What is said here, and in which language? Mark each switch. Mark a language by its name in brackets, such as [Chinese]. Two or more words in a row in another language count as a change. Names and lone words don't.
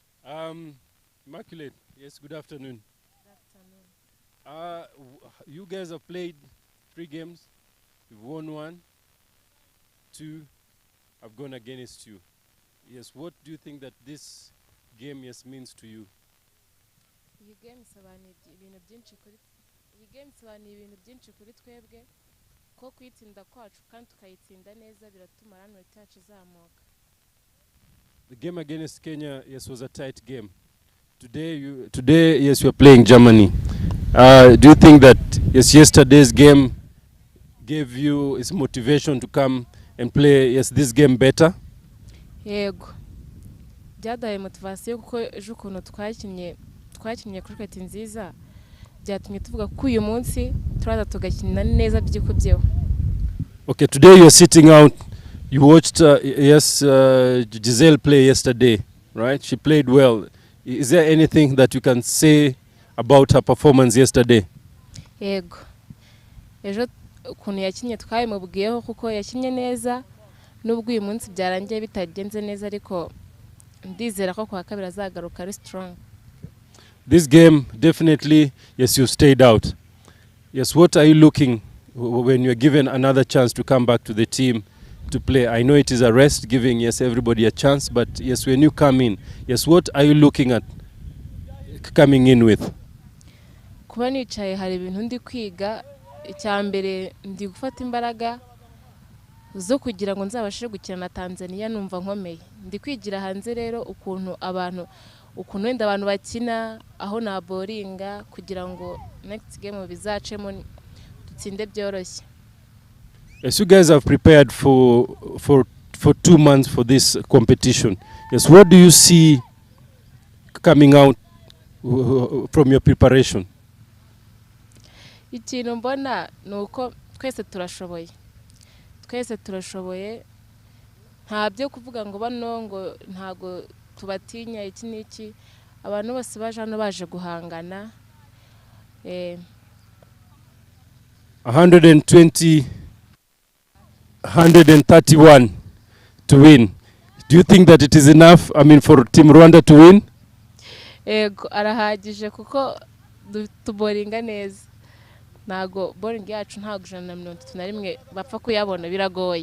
[English] Immaculate, yes, good afternoon. You guys have played 3 games. You've won 1, 2 have gone against you. Yes, what do you think that this game yes means to you? [Kinyarwanda] Iyi game isobanuye ibintu byinshi kuri twebwe ko kwitsinda kwacu kandi tukayitsinda neza biratuma ranoti yacu izamuka. [English] The game against Kenya, yes, was a tight game. Today, yes, you're playing Germany. Do you think that yes, yesterday's game gave you its motivation to come and play yes this game better? [Kinyarwanda] Yego. Byadaye motivation kuko ejo ukuntu twakinnye cricket nziza byatumye tuvuga ko uyu munsi turaza tugakina neza byikubyeho. [English] Okay, today you're sitting out. You watched Giselle play yesterday, right? She played well. Is there anything that you can say about her performance yesterday? [Kinyarwanda] Yego. Ejo ukuntu yakinnye twabimubwiyeho kuko yakinnye neza nubwo uyu munsi byarangiye bitagenze neza ariko ndizera ko kwa kabiri azagaruka ari strong. [English] This game definitely yes you stayed out. Yes, what are you looking when you're given another chance to come back to the team to play? I know it is a rest giving yes everybody a chance, but yes when you come in, yes what are you looking at coming in with? [Kinyarwanda] Kuba nicaye hari ibintu ndi kwiga icyambere ndi gufata imbaraga zo kugira ngo nzabashe gukina na Tanzania numva nkomeye. Ndi kwigira hanze rero ukuntu wenda abantu bakina aho na boringa kugira ngo [English] next game [Kinyarwanda] bizacemo dutsinde byoroshye. [English] Yes, you guys have prepared for 2 months for this competition. Yes, what do you see coming out from your preparation? [Kinyarwanda] Ikintu mbona nuko twese turashoboye nta byo kuvuga ngo bano ngo ntago tubatinya iki niki abantu bose baje hano baje guhangana [English] 120 131 to win. Do you think that it is enough, I mean, for Team Rwanda to win? [Kinyarwanda] Ego arahagije kuko tuboringa neza. Nago boring yacu ntago 131 bapfa kuyabona biragoye.